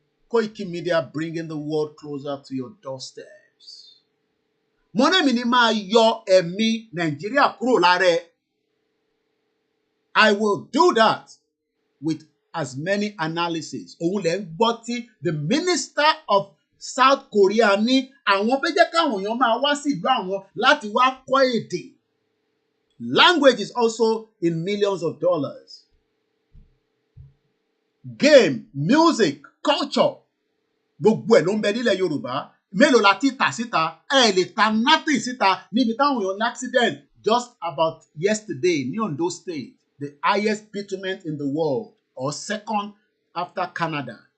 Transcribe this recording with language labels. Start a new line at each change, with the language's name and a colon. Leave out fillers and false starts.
English: Koiki Media bringing the world closer to your doorsteps.
Yoruba: Mo ní mi ní máa yọ ẹ̀mí Nàìjíríà kúrò lára ẹ̀.
English: I will do that with as many analyses.
Yoruba: Òun lè ń gbọ́ tí
English: the Minister of South Korea
Yoruba: ní àwọn fẹ́ jẹ́ káwọn èèyàn máa wá sí ìlú àwọn láti wá kọ́ èdè.
English: Language is also in millions of dollars. Game, music, culture,
Yoruba: gbogbo ẹ̀ ló ń bẹ nílẹ̀ Yorùbá. Mélòó la ti tà síta? Ẹ lè ta
English: nothing
Yoruba: síta níbi táwọn èèyàn ní
English: accident just about yesterday ní Ondo State, the highest bitumen in the world or second after Canada.